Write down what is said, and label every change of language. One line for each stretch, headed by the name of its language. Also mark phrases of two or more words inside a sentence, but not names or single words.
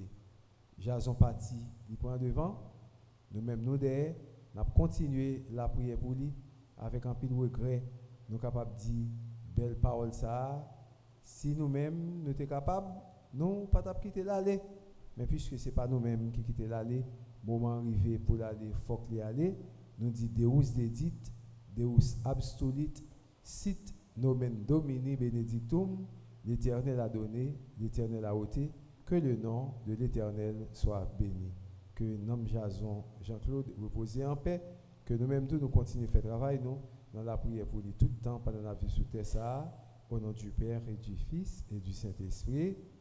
French: Jason parti, il prend devant, nous-mêmes nous derrière, nous avons continué la prière pour lui, avec un peu de regret, nous sommes capables de dire, belle parole ça, si nous-mêmes nous sommes capables, nous ne pas quitter l'aller, mais puisque ce n'est pas nous-mêmes qui quittons l'aller, moment arrivé pour l'aller, il faut qu'il y aller, nous dit
Latin: Deus dedit, Deus absolit, sit nomen domini benedictum,
French: l'Éternel a donné, l'Éternel a ôté, que le nom de l'Éternel soit béni. Que nom Jason Jean-Claude repose en paix, que nous-mêmes tous nous continuons à faire travail, nous, dans la prière pour lui tout le temps, pendant la vie sur terre, ça, au nom du Père et du Fils et du Saint-Esprit.